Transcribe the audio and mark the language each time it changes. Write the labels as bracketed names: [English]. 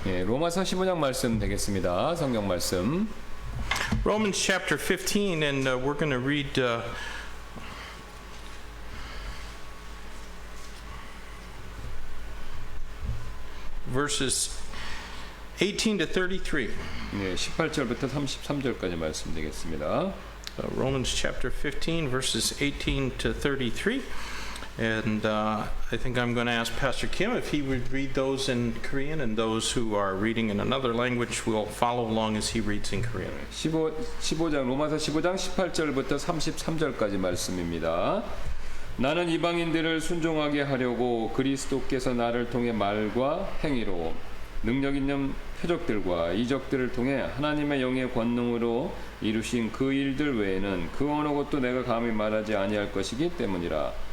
[Korean] 예, 로마서 15장 말씀 되겠습니다. 성경 말씀. [English] Romans chapter 15, and we're going to read verses 18 to 33. [Korean] 예, 18절부터 33절까지 말씀 되겠습니다. [English] Romans chapter 15, verses 18 to 33. And I think I'm going to ask Pastor Kim if he would read those in Korean, and those who are reading in another language will follow along as he reads in Korean. [Korean] 15장 로마서 15장 18절부터 33절까지 말씀입니다. 나는 이방인들을 순종하게 하려고 그리스도께서 나를 통해 말과 행위로 능력 있는 표적들과 이적들을 통해 하나님의 영의 권능으로 이루신 그 일들 외에는 그 어느 것도 내가 감히 말하지 아니할 것이기 때문이라.